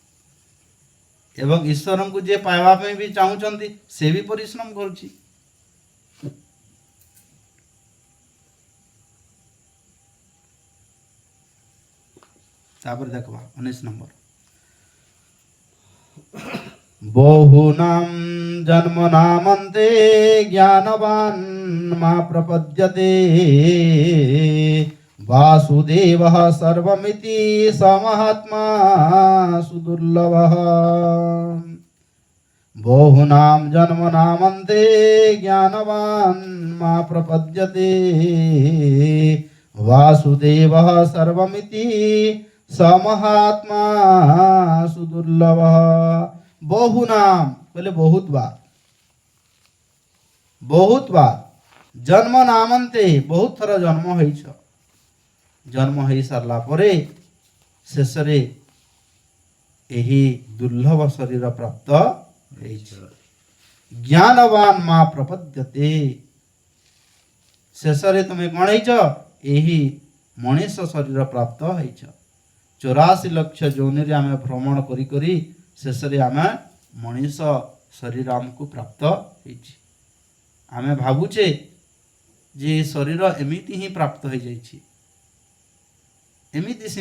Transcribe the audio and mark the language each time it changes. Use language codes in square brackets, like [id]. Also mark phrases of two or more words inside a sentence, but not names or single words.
[or] ଏବଂ ଈଶ୍ୱରଙ୍କୁ ଯିଏ ପାଇବା ପାଇଁ ବି ଚାହୁଁଛନ୍ତି ସେ ବି ପରିଶ୍ରମ କରୁଛି। ତାପରେ ଦେଖବା 19 ନମ୍ବର, [sa] बहुनां जन्मनामन्ते ज्ञानवान् मा प्रपद्यते वासुदेवः सर्वमिति स महात्मा सुदुर्लभः बहुनां जन्मनामन्ते ज्ञानवान् मा प्रपद्यते वासुदेवः सर्वमिति स महात्मा सुदुर्लभः। [or] ବହୁନାମ ବୋଲେ ବହୁତ ବାର [sa] जन्म नामंते [or] ବହୁତ ଥର ଜନ୍ମ ହୋଇଛି ଜନ୍ମ ହୋଇ ସାରିଲା ପରେ ଶେଷରେ ଏହି ଦୁର୍ଲଭ ଶରୀର ପ୍ରାପ୍ତ ହୋଇଛି [sa] ज्ञानवान मा प्रपद्यते [or] ଶେଷରେ ତୁମେ କଣ ହୋଇଛି ଏହି ମନୁଷ୍ୟ ଶରୀର ପ୍ରାପ୍ତ ହୋଇଛି 84 ଲକ୍ଷ ଯୋନିରେ ଆମେ ଭ୍ରମଣ କରି କରି ଶେଷରେ ଆମେ ମନୁଷ୍ୟ ଶରୀର ଆମକୁ ପ୍ରାପ୍ତ ହୋଇଛି ଆମେ ଭାବୁଛେ ଯେ ଶରୀର ଏମିତି ହିଁ ପ୍ରାପ୍ତ ହୋଇ ଯାଇଛି ଏମିତି